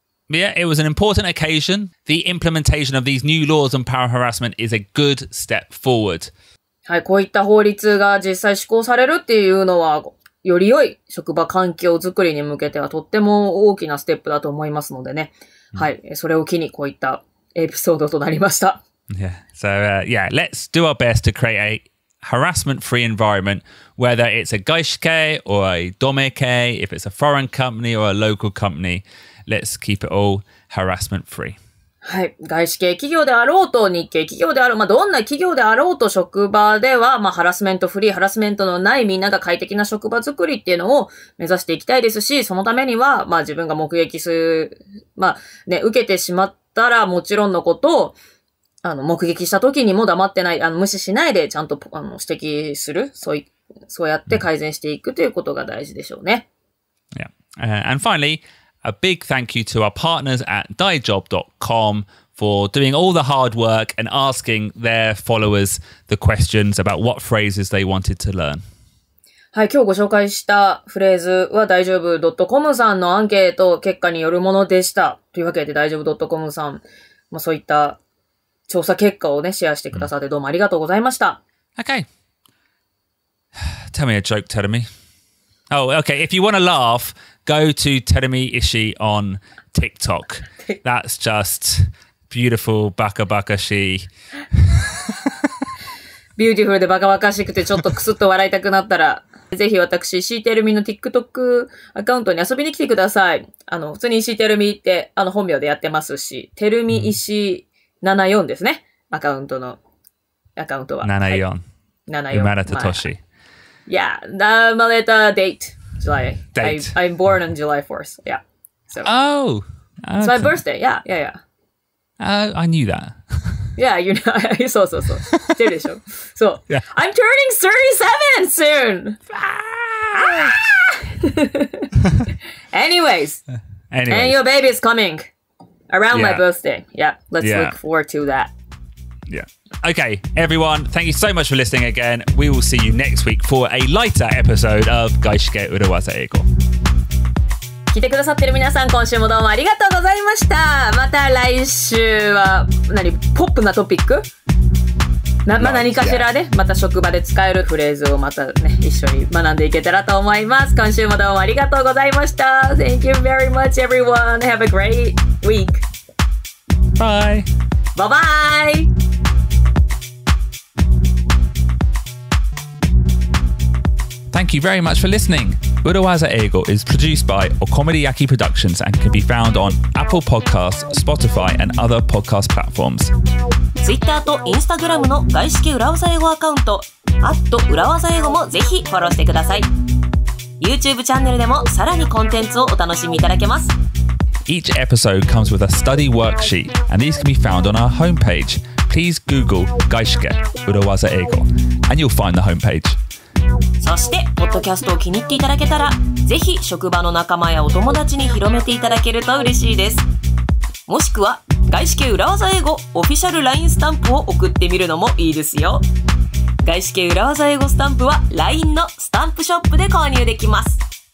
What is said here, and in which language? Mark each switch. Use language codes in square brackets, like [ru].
[en] Yeah, it was an important occasion. The implementation of these new laws on power harassment is a good step forward. [ja] はい、こういった法律が実際施行されるっていうのは、より良い職場環境づくりに向けてはとっても大きなステップだと思いますのでね。はい。それを機にこういったエピソードとなりました。 [en] Yeah. So, let's do our best to create a harassment-free environment, whether it's a 外資系 or a 同盟系, if it's a foreign company or a local company. Let's keep it all harassment-free. [ja] はい。外資系企業であろうと、日系企業であろう、どんな企業であろうと職場では、ハラスメントフリー、ハラスメントのないみんなが快適な職場づくりっていうのを目指していきたいですし、そのためには、自分が目撃する、受けてしまったらもちろんのことを、目撃した時にも黙ってない、無視しないでちゃんと、指摘する、そうやって改善していくということが大事でしょうね。 [en] Yeah. And finally, a big thank you to our partners at Daijob.com for doing all the hard work and asking their followers the questions about what phrases they wanted to learn. [ja] はい、今日ご紹介したフレーズは Daijob.com さんのアンケート結果によるものでした。というわけで Daijob.com さん、そういった調査結果をね、シェアしてくださってどうもありがとうございました。 [en] Okay. Tell me a joke, Terumi. Oh, okay. If you want to laugh, go to Terumi Ishii on TikTok. That's just beautiful, baka shi. [ja] ビューティフルでバカバカしくてちょっとクスッと笑いたくなったら、ぜひ私、石井てるみの TikTok アカウントに遊びに来てください。普通に石井てるみって、本名でやってますし、てるみ石74ですね。アカウントは。 74。はい、74。生まれた年。 [en] Yeah, 生まれた date. July. I'm born on July 4th. Yeah. So. Oh. It's my birthday. Yeah. I knew that. Yeah, you know. そう。知ってるでしょ。そう。 Yeah. I'm turning 37 soon! Anyways. And your baby is coming around my birthday. Yeah, let's look forward to that. Yeah. Okay, everyone, thank you so much for listening again. We will see you next week for a lighter episode of 外資系裏技英語。 [ja] 聞いてくださってる皆さん、今週もどうもありがとうございました。また来週は、ポップなトピック何かしらで、また職場で使えるフレーズをまたね、一緒に学んでいけたらと思います。今週もどうもありがとうございました。 [en] Thank you very much, everyone. Have a great week. Bye. Bye-bye. Thank you very much for listening. 裏技英語 is produced by Okomuriyaki Productions and can be found on Apple Podcasts, Spotify and other podcast platforms. [ja] Twitter と Instagram の外資系裏技英語アカウント裏技英語もぜひフォローしてください。 YouTube チャンネルでもさらにコンテンツをお楽しみいただけます。 [en] Each episode comes with a study worksheet and these can be found on our homepage. Please Google 外資系裏技英語 and you'll find the homepage. [ja] そして、ポッドキャストを気に入っていただけたら、ぜひ職場の仲間やお友達に広めていただけると嬉しいです。もしくは、外資系裏技英語オフィシャル LINE スタンプを送ってみるのもいいですよ。外資系裏技英語スタンプは LINE のスタンプショップで購入できます。